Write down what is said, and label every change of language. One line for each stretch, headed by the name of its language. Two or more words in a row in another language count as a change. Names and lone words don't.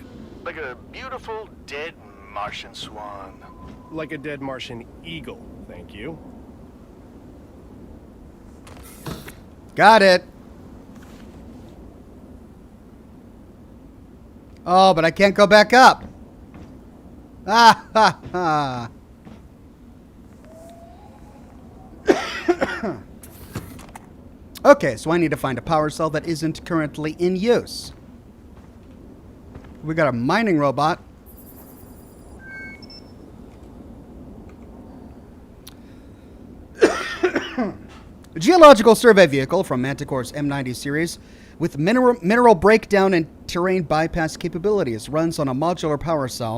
English: Like a beautiful dead Martian swan. Like a dead Martian eagle, thank you. Got it. Oh, but I can't go back up. Ah, ha, ha. Okay, so I need to find a power cell that isn't currently in use. We got a mining robot. A geological survey vehicle from Manticore's M90 series with mineral breakdown and terrain bypass capabilities runs on a modular power cell.